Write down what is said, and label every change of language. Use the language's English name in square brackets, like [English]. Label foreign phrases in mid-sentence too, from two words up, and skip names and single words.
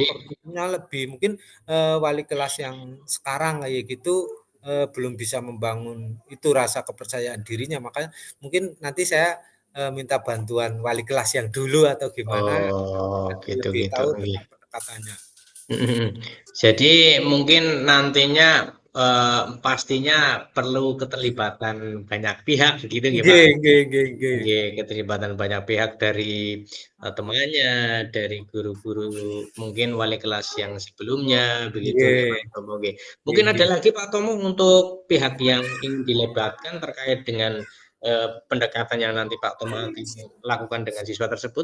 [Indonesian] Kecenderungan tertutup lebih mungkin, wali kelas yang sekarang kayak gitu, belum bisa membangun itu rasa kepercayaan dirinya, makanya mungkin nanti saya, minta bantuan wali kelas yang dulu atau gimana, oh nanti gitu lebih gitu, tahu nggih. tentang pendekatannya. Mhm mhm. Jadi mungkin nantinya, pastinya perlu keterlibatan banyak pihak begitu nggih, Pak? [Javanese] Nggih nggih nggih nggih. [Indonesian] Nggih, keterlibatan banyak pihak dari, temannya, dari guru-guru, mungkin wali kelas yang sebelumnya, begitu nggih, Nggih, Pak Tomo, nggih. nggih Mungkin ada nggih. lagi Pak Tomo untuk pihak yang ingin dilebatkan terkait dengan, pendekatan yang nanti Pak Tomo akan lakukan dengan siswa tersebut?